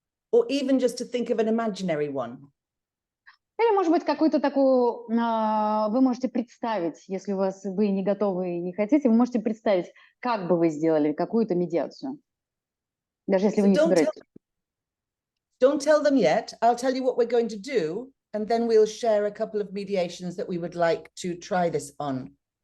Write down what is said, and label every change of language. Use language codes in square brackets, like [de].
[en] Or even just to think of an imaginary one. [ru] Или, может быть, какую-то такую вы можете представить, если вы не готовы и не хотите, вы можете представить, как бы вы сделали какую-то медиацию, даже если вы не собираетесь. [en] Don't tell them yet. I'll tell you what we're going to do, and then we'll share a couple of mediations that we would like to try this on.